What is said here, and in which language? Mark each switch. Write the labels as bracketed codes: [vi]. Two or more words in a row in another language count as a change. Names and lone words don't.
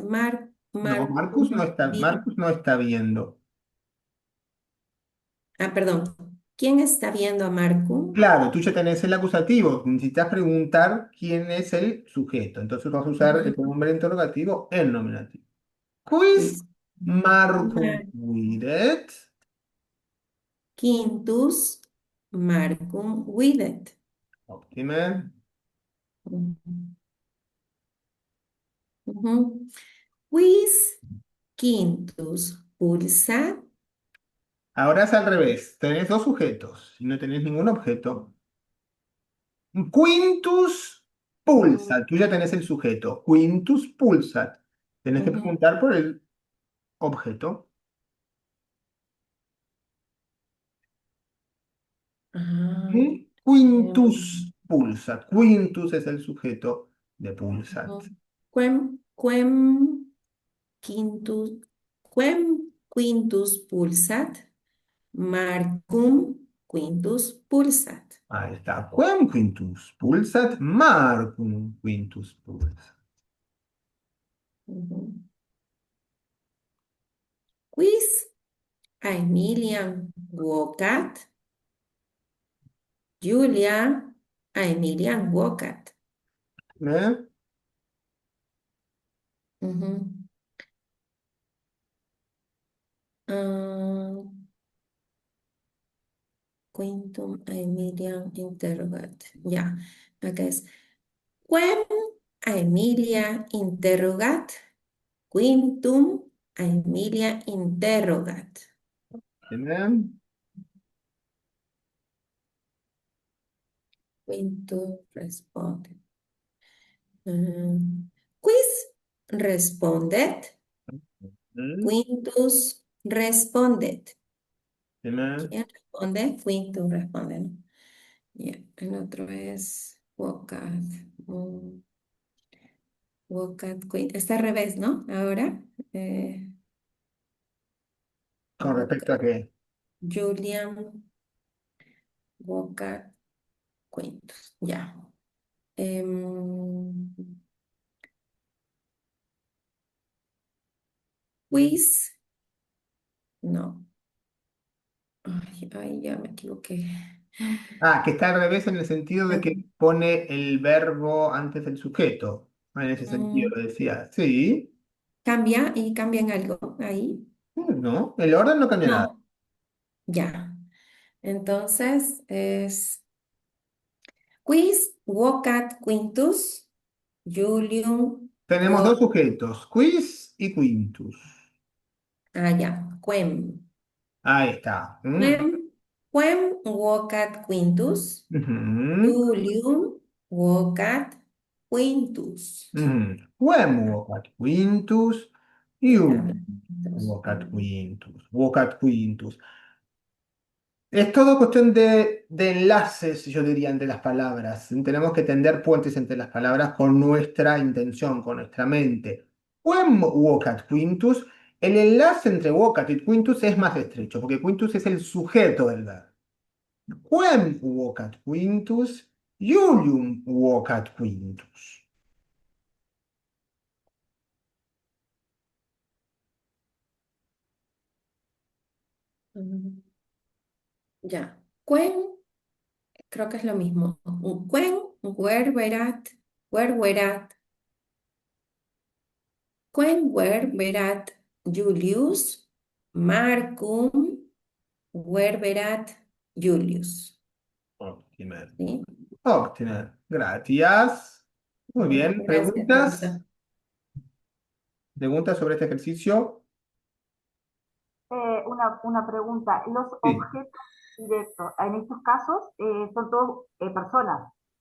[es] No, Marcus Marcus no está viendo. Ah, perdón. ¿Quién está viendo a Marcus? Claro, tú ya tenés el acusativo. Necesitas preguntar quién es el sujeto. Entonces vas a usar el pronombre interrogativo en nominativo. [la] Quis Marcum videt? Quintus Marcum videt. [es] Óptima. [la] Quis Quintus pulsat? [es] Ahora es al revés. Tenés dos sujetos y no tenés ningún objeto. [la] Quintus pulsat. [es] Tú ya tenés el sujeto. [la] Quintus pulsat. [es] Tenés que preguntar por el objeto. [la] Quintus pulsat. [es] Quintus es el sujeto de pulsat. [la] Quem Quintus pulsat? Marcum Quintus pulsat. [es] Ahí está. [la] Quem quintus pulsat? Marcum quintus pulsat. Quis Aemilian vocat? Julia Aemilian vocat. ¿Eh? Quintum Aemilian interrogat. [es] Ya, acá es. [la] Quem Aemilia interrogat? Quintum Aemilia interrogat. [es] Bien. [la] Quintum responde. Quis respondet? Quintus respondet. [es] Bien. ¿Quién responde? Quintus responde, ¿no? Ya, el otro es vocat. [la] Vocat quint. [es] Está al revés, ¿no? Ahora. ¿Con respecto a qué? [la] Julian vocat quintus. [es] Ya. [la] Quiz. [es] No. Ay, ya me equivoqué. Ah, que está al revés en el sentido de que pone el verbo antes del sujeto. En ese sentido lo decía. Sí. ¿Cambia y cambian algo ahí? No, el orden no cambia nada. No, ya. Entonces es [la] quis vocat quintus, Julium [es] Tenemos dos sujetos, quis y quintus. ya, quem. Ahí está. [la] Quem vocat quintus, Ujú. Julium vocat quintus. Quem vocat quintus, iulium vocat quintus. Vocat quintus. [es] Es todo cuestión de enlaces, yo diría, entre las palabras. Tenemos que tender puentes entre las palabras con nuestra intención, con nuestra mente. [la] Quem vocat quintus, [es] el enlace entre vocat y quintus es más estrecho, porque quintus es el sujeto del verbo. [la] Quem vocat quintus, Julium vocat quintus. [es] Ya. [la] Quem, [es] creo que es lo mismo. [la] Quem verberat, verberat. Quem verberat Julius, Marcum verberat Julius. [es] Óptimo. ¿Sí? Óptimo. Gracias. Muy bien. Gracias, ¿Preguntas? profesor. ¿Preguntas sobre este ejercicio? Una pregunta. Los Sí. objetos directos, en estos casos, son todos personas.